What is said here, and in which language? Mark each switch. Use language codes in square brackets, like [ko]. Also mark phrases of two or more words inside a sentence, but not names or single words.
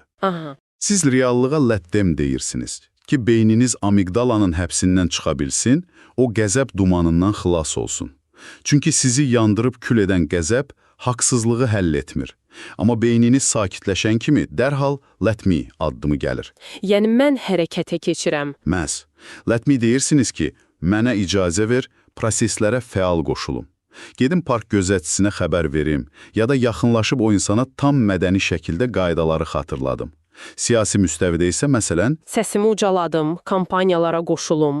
[az] Aha. Siz reallığa lətdem deyirsiniz ki, beyniniz amigdalanın həbsindən çıxa bilsin, o qəzəb dumanından xilas olsun. Çünki sizi yandırıb kül edən qəzəb haqsızlığı həll etmir. Amma beyniniz sakitləşən kimi dərhal [en] let me [az] addımı gəlir. Yəni mən hərəkətə keçirəm. Məhz. [en] Let me [az] deyirsiniz ki, mənə icazə ver, proseslərə fəal qoşulum. Gedim park gözətçisinə xəbər verim ya da yaxınlaşıb o insana tam mədəni şəkildə qaydaları xatırladım. Siyasi müstəvidə isə məsələn, səsimi ucaladım, kampaniyalara qoşulum.